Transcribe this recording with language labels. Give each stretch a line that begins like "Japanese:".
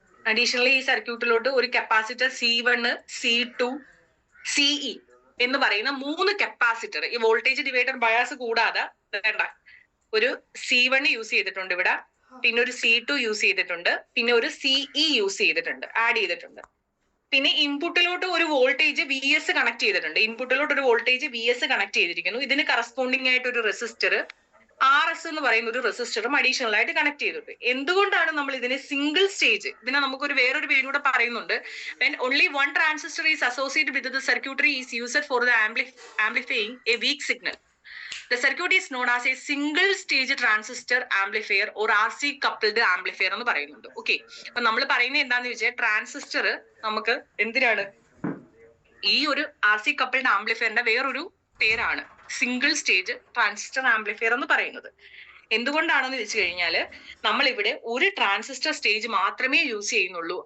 Malayalam: Additionally ഈ സർക്യൂട്ടിലോട്ട് ഒരു capacitor C1, C2, CE എന്ന് പറയുന്ന 3 കപ്പാസിറ്റർ ഈ വോൾട്ടേജ് ഡിവൈഡർ ബയാസ് കൂടാതെ വേണ്ട ഒരു C1 യൂസ് ചെയ്തിട്ടുണ്ട് ഇവിടെ, പിന്നെ ഒരു C2 യൂസ് ചെയ്തിട്ടുണ്ട്, പിന്നെ ഒരു CE യൂസ് ചെയ്തിട്ടുണ്ട്, ആഡ് ചെയ്തിട്ടുണ്ട്. പിന്നെ ഇൻപുട്ടിലോട്ട് ഒരു വോൾട്ടേജ് VS കണക്ട് ചെയ്തിട്ടുണ്ട്. ഇൻപുട്ടിലോട്ട് ഒരു വോൾട്ടേജ് VS കണക്ട് ചെയ്തിരിക്കുന്നു. ഇതിന് കറസ്പോണ്ടിങ് ആയിട്ട് ഒരു റെസിസ്റ്റർ RS എന്ന് പറയുന്ന ഒരു റെസിസ്റ്ററും അഡീഷണൽ ആയിട്ട് കണക്ട് ചെയ്തിട്ടുണ്ട്. എന്തുകൊണ്ടാണ് നമ്മൾ ഇതിനെ സിംഗിൾ സ്റ്റേജ്, ഇതിനെ നമുക്കൊരു വേറൊരു പേരിലൂടെ പറയുന്നുണ്ട്,
English: when only one transistor is associated with the circuitry is used for the amplifying a weak signal. The circuit is known as a single stage transistor amplifier or RC coupled amplifier
Malayalam: എന്ന് പറയുന്നുണ്ട്. Okay, അപ്പൊ നമ്മൾ പറയുന്നത് എന്താന്ന് വെച്ചാൽ transistor നമുക്ക് എന്തിനാണ് ഈ ഒരു RC coupled ആംപ്ലിഫയറിന്റെ വേറൊരു പേരാണ് സിംഗിൾ സ്റ്റേജ് ട്രാൻസിസ്റ്റർ ആംപ്ലിഫയർ എന്ന് പറയുന്നത്. എന്തുകൊണ്ടാണെന്ന് വെച്ച് കഴിഞ്ഞാൽ നമ്മൾ ഇവിടെ ഒരു ട്രാൻസിസ്റ്റർ സ്റ്റേജ് മാത്രമേ യൂസ് ചെയ്യുന്നുള്ളൂ.